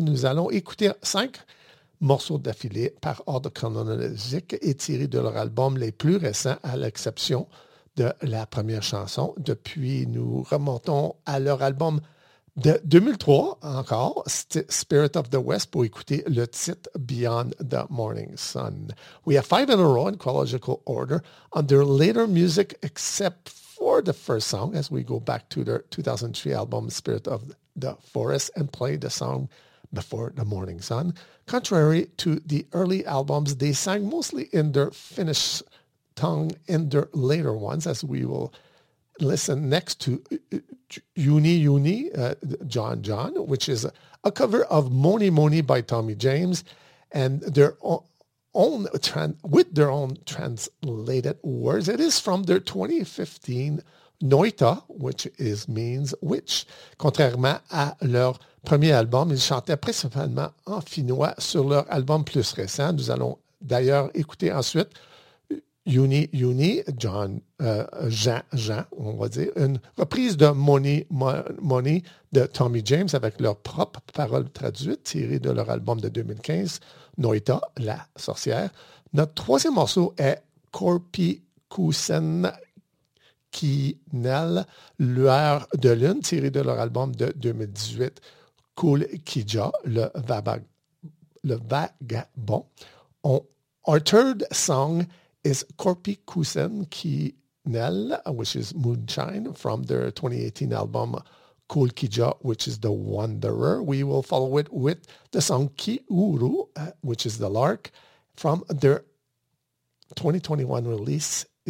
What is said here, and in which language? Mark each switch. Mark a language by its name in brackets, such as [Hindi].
[French] Nous allons écouter 5 morceaux d'affilée par ordre chronologique et tirés de leur album les plus récents, à l'exception de la première chanson. Depuis, nous remontons à leur album de 2003 encore, Spirit of the West, pour écouter le titre Beyond the Morning Sun. [English] We have 5 in a row in chronological order on their later music, except for the first song, as we go back to their 2003 album, Spirit of the Forest, and play the song Before the Morning Sun. Contrary to the early albums, they sang mostly in their Finnish tongue in their later ones, as we will listen next to Juni Juni, John John, which is a cover of Moni Moni by Tommy James, and their own with their own translated words. It is from their 2015 Noita, which is means witch. [French] Contrairement à leur premier album, ils chantaient principalement en finnois sur leur album plus récent. Nous allons d'ailleurs écouter ensuite Juni Juni, John, Jean Jean, on va dire, une reprise de Moni Moni de Tommy James avec leurs propres paroles traduites tirées de leur album de 2015, Noita, la sorcière. Notre troisième morceau est Korpikusen Kinel, lueur de lune, tirée de leur album de 2018, Cool Kija, le vagabond. [English] Our third song is Korpikusen Kinel, which is Moonshine, from their 2018 album Cool Kija, which is The Wanderer. We will follow it with the song Kiuru, which is The Lark, from their 2021 release,